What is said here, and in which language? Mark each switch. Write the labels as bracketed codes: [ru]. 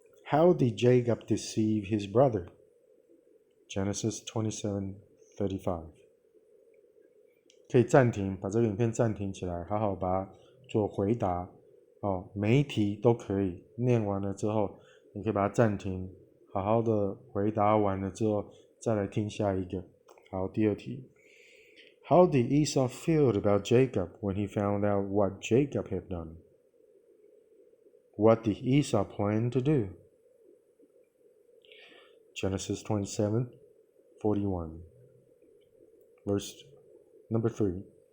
[en] How did Jacob deceive his brother? Genesis 27:35. [zh] 可以暂停，把这个影片暂停起来，好好把它做回答。每一题都可以，念完了之后，你可以把它暂停，好好的回答完了之后，再来听下一个。好，第2题。 [en] How did Esau feel about Jacob when he found out what Jacob had done? What did Esau plan to do? Genesis 27:41. Verse number 3.